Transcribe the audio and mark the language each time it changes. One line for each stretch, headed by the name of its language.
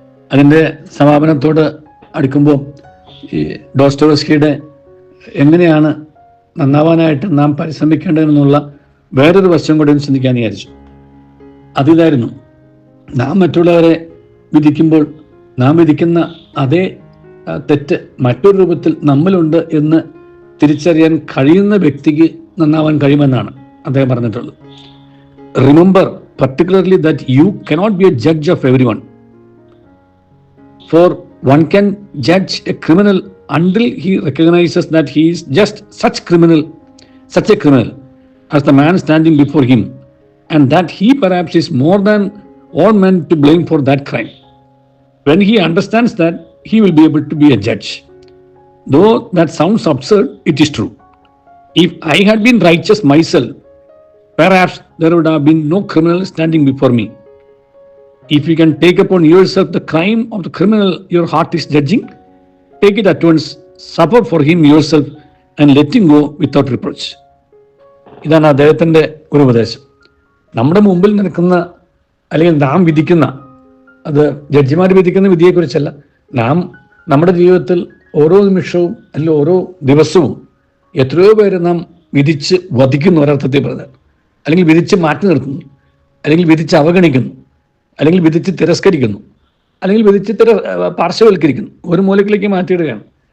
Malayalam: അതിൻ്റെ സമാപനത്തോട് അടുക്കുമ്പോൾ ഈ ഡോസ്റ്റോവസ്കിയുടെ എങ്ങനെയാണ് നന്നാവാനായിട്ട് നാം പരിശ്രമിക്കേണ്ടതെന്നുള്ള വേറൊരു വശം കൂടെ ചിന്തിക്കാൻ വിചാരിച്ചു. അതിതായിരുന്നു, നാം മറ്റുള്ളവരെ വിധിക്കുമ്പോൾ നാം വിധിക്കുന്ന അതേ തെറ്റ് മറ്റൊരു രൂപത്തിൽ നമ്മളുണ്ട് എന്ന് തിരിച്ചറിയാൻ കഴിയുന്ന വ്യക്തിക്ക് നന്നാവാൻ കഴിയുമെന്നാണ് അദ്ദേഹം പറഞ്ഞിട്ടുള്ളത്.
English: Remember particularly that you cannot be a judge of everyone, for one can judge a criminal until he recognizes that he is just such a criminal as the man standing before him, and that he perhaps is more than all men to blame for that crime. When he understands that, he will be able to be a judge. Though that sounds absurd, it is true. If I had been righteous myself, perhaps there would have been no criminal standing before me. If you can take upon yourself the crime of the criminal your heart is judging, take it at once, suffer for him yourself, and let him go without reproach.
Malayalam: ഇതാണ് അദ്ദേഹത്തിൻ്റെ ഒരു ഉപദേശം. നമ്മുടെ മുമ്പിൽ നിൽക്കുന്ന അല്ലെങ്കിൽ നാം വിധിക്കുന്ന, അത് ജഡ്ജിമാർ വിധിക്കുന്ന വിധിയെക്കുറിച്ചല്ല, നാം നമ്മുടെ ജീവിതത്തിൽ ഓരോ നിമിഷവും അല്ലെങ്കിൽ ഓരോ ദിവസവും എത്രയോ പേര് നാം വിധിച്ച് വധിക്കുന്നു, ഒരർത്ഥത്തിൽ പറഞ്ഞാൽ, അല്ലെങ്കിൽ വിധിച്ച് മാറ്റി നിർത്തുന്നു, അല്ലെങ്കിൽ വിധിച്ച് അവഗണിക്കുന്നു, അല്ലെങ്കിൽ വിധിച്ച് തിരസ്കരിക്കുന്നു, അല്ലെങ്കിൽ വിധിച്ച് പാർശ്വവൽക്കരിക്കുന്നു, ഒരു മൂലക്കിലേക്ക് മാറ്റിയിടുകയാണ്.